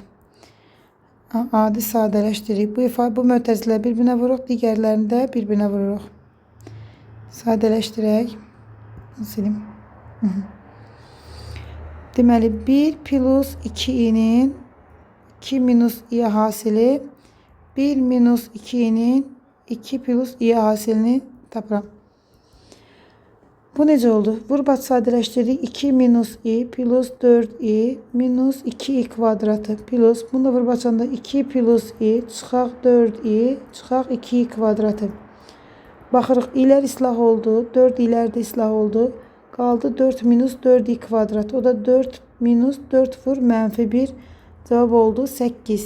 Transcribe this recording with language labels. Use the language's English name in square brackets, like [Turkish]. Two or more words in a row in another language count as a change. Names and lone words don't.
[Azerbaijani] Adi sadələşdirik. Bu mötərizələri bir-birinə vururuq. Digərlərini də bir-birinə vururuq. Sadələşdirək. Silim. Deməli 1 plus 2i'nin 2 minus i hasili 1 minus 2i'nin 2 plus i hasilini tapıram. Bu necə oldu? Vur bax sadələşdirdik. 2 minus i plus 4i minus 2i kvadratı plus. Bunu da vur baxanda 2 plus i çıxaq 4i çıxaq 2i kvadratı. Baxırıq ilər islah oldu. 4 ilər də islah oldu. Qaldı 4 minus 4i kvadrat. O da 4 minus 4 vur -1. Cevap oldu 8.